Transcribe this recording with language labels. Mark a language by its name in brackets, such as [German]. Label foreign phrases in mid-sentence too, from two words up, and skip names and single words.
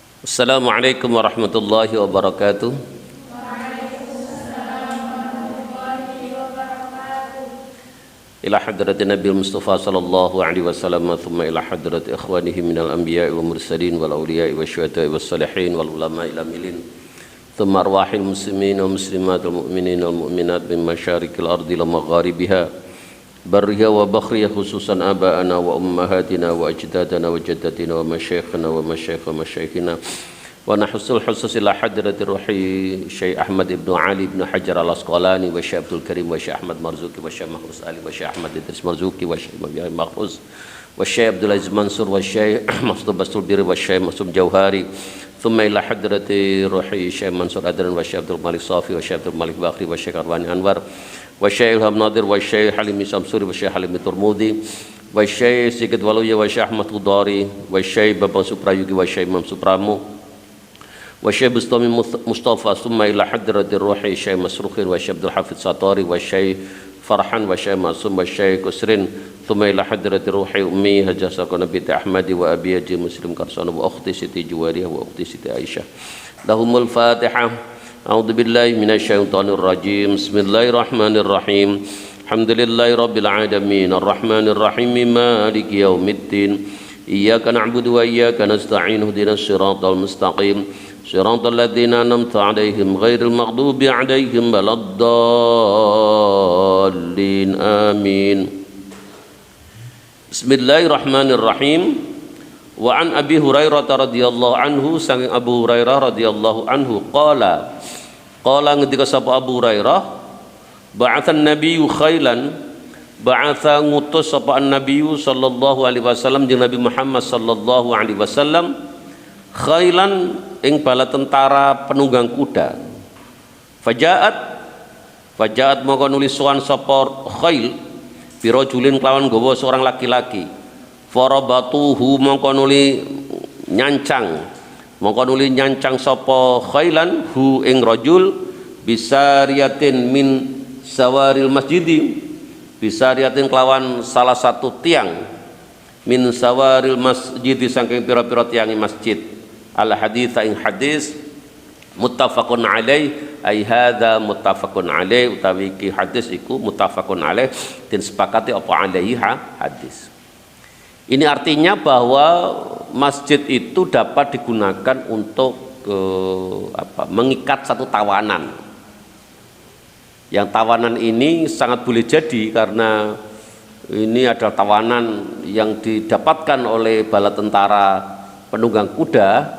[Arabic] السلام عليكم ورحمة الله وبركاته. إلى حضرة النبي المصطفى صلى الله عليه وسلم ثم إلى حضرة إخوانه من الأنبياء والمرسلين والأولياء والشهداء والصالحين والعلماء العاملين ثم أرواح المسلمين والمسلمات والمؤمنين والمؤمنات من مشارق الأرض إلى مغاربها برها وبحرها خصوصا آباءنا وأمهاتنا وأجدادنا وجداتنا و مشايخنا ومشايخ ومشايخنا ونخص الخصوص إلى حضرة روح الشيخ أحمد بن علي بن حجر العسقلاني والشيخ عبد الكريم والشيخ أحمد مرزوقي والشيخ محفوظ علي والشيخ أحمد إدريس مرزوقي و الشيخ محفوظ والشيخ عبد العزيز منصور والشيخ مقصود Bastul Biri والشيخ مقصود جوهري ثم إلى حضرة روح الشيخ منصور Adran والشيخ عبد الملك Safi والشيخ عبد الملك بكري والشيخ أرواني أنور والشيخ إلهام نذير والشيخ حليمي Samsuri والشيخ حليمي Turmudi والشيخ Sigit Waluya والشيخ أحمد قدري والشيخ Babang Suprayugi والشيخ إمام Supramu والشيخ بسطامي مصطفى ثم إلى حضرة روح الشيخ Masrukhin والشيخ عبد الحفيظ Satari والشيخ فرحان والشيخ معصوم والشيخ Kusrin, ثم إلى حضرة روح أمي الحاجة Sakona بنت أحمدي وأبي الحاج مسلم Karsana وأختي Siti Juwariyah وأختي Siti Aisyah. لهم الفاتحة. أعوذ بالله من الشيطان الرجيم بسم الله الرحمن الرحيم. الحمد لله رب العالمين الرحمن الرحيم مالك يوم الدين. إياك نعبد وإياك نستعين اهدنا الصراط المستقيم صراط الذين أنعمت عليهم غير المغضوب عليهم ولا الضالين. Amin. Bismillahirrahmanirrahim. وعن أبي هريرة رضي الله عنه saking أبو هريرة رضي الله عنه قال [Javanese] ngendika sapa [Arabic] أبو هريرة بعث النبي خيلا بعث [Javanese] ngutus sapa [Arabic] النبي صلى الله عليه وسلم jeung النبي محمد صلى الله عليه وسلم, [Indonesian] khailan ing bala tentara penunggang kuda. [Javanese] Fajaat mongko nulis sowan sapa [Arabic] خيل برجل [Javanese] kelawan gawa [Indonesian] seorang laki-laki, [Javanese] farabatuhu mongko nuli nyancang sapa khailan hu ing rajul [Arabic] بسارية من سواري المسجد, [Javanese] bisariyatin kelawan [Indonesian] salah satu tiang [Arabic] من سواري المسجد [Javanese] saking pira-pira tiangi masjid. [Arabic] الحديث [Javanese] ing hadis [Arabic] متفق عليه أي هذا متفق عليه, [Javanese] utawi iki hadis iku [Arabic] متفق عليه, [Javanese] den sepakati apa alaihi hadis. [Indonesian] Ini artinya bahwa masjid itu dapat digunakan untuk mengikat satu tawanan. Yang tawanan ini sangat boleh jadi karena ini adalah tawanan yang didapatkan oleh bala tentara penunggang kuda.